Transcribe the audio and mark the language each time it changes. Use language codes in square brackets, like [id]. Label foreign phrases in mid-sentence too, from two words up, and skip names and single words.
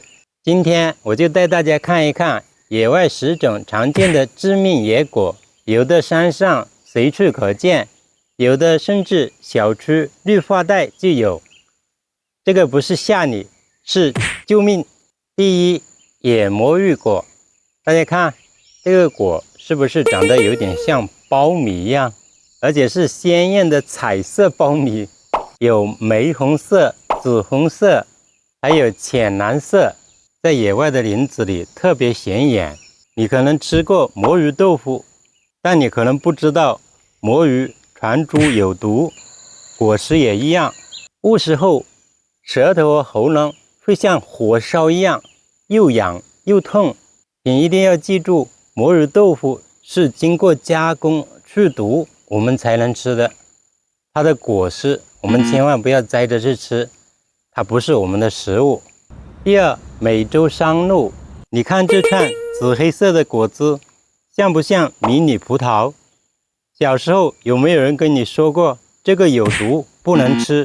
[zh] 今天我就帶大家看一看野外10種常見的致命野果，有的山上隨處可見，有的甚至小区绿化帶就有。這個不是嚇你，是救命。第一，野魔芋果。大家看這個果是不是長得有點像苞米一樣，而且是鮮豔的彩色苞米，有玫紅色、紫紅色，還有淺藍色，在野外的林子裡特別顯眼。你可能吃過魔芋豆腐，但你可能不知道魔芋傳出有毒，果實也一樣。误食後，舌頭和喉咙會像火燒一樣，又癢又痛。你一定要記住，魔芋豆腐是經過加工去毒我們才能吃的，它的果實我們千萬不要摘着去吃，它不是我們的食物。第二，美洲山鹿。你看這串紫黑色的果子像不像迷你葡萄？小時候有沒有人跟你說過這個有毒不能吃？